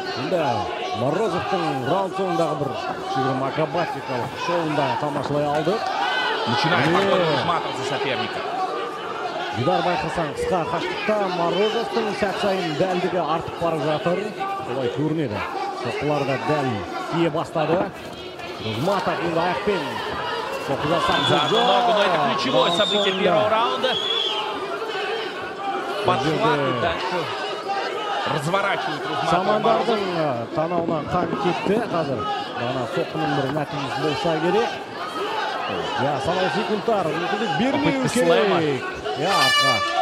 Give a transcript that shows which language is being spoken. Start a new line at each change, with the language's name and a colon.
Kazakh: Да, Морозовтың раунд соңындағы бір шигрым акробатикалық шоуында тамашалай алды.
Russian: Начинает подход Рузматов за соперника.
Kazakh: Дидар байқасаң, қысқа қашықтықта Морозовтың сәт сайын дәлдігі артып бара жатыр. Солай көрінеді. Соққылар да дәл тие бастады. Рузматов енді аяқпен
Russian: За ногу, но это ключевое событие первого раунда. Подхват и дальше разворачивают
Kazakh: Самандардың танауынан қан кетті қазір. Ана соққының бір нәтижесі болса керек. Санаулы секундтар мүмкіндік бермеу керек. Арқа.